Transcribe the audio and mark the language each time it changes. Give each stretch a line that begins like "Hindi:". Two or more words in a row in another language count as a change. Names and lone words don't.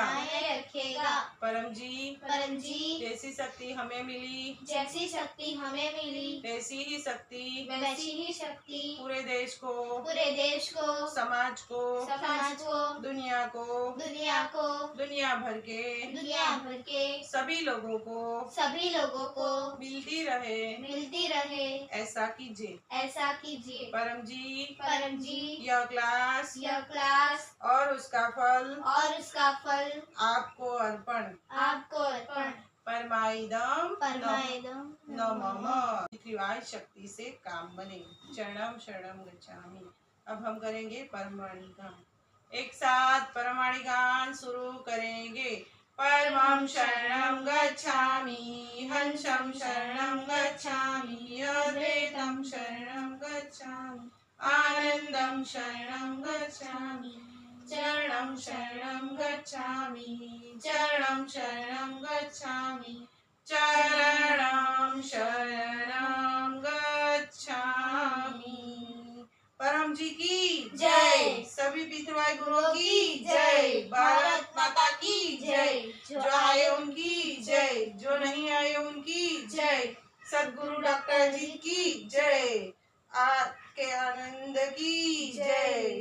Hindi: परम जी जैसी शक्ति हमें मिली वैसी ही शक्ति पूरे देश को समाज को दुनिया दुनिया भर के सभी लोगों को मिलती रहे। ऐसा कीजिए। परम जी यह क्लास और उसका फल आपको अर्पण।
Sanskrit: परमाइदम नमः।
Hindi: त्रिवाय शक्ति से काम बने।
Pali: चरणम शरणम गच्छामि।
Hindi: अब हम करेंगे परमाणि गान। एक साथ परमाणि गान शुरू करेंगे।
Pali: परमं शरणं गच्छामि, हंसं शरणं गच्छामि, अद्वैतं शरणं गच्छामि, आनंदं शरणं गच्छामि, चरणं शरणं गच्छामि, चरणं शरणं गच्छामि, चरणं शरणं गच्छामि।
Hindi: परम जी की जय। सभी पितृवाय गुरुओं की जय। भारत माता की जय। जो आए उनकी जय, जो नहीं आए उनकी जय। सद्गुरु डॉक्टर जी की जय। आपके आनंद की जय।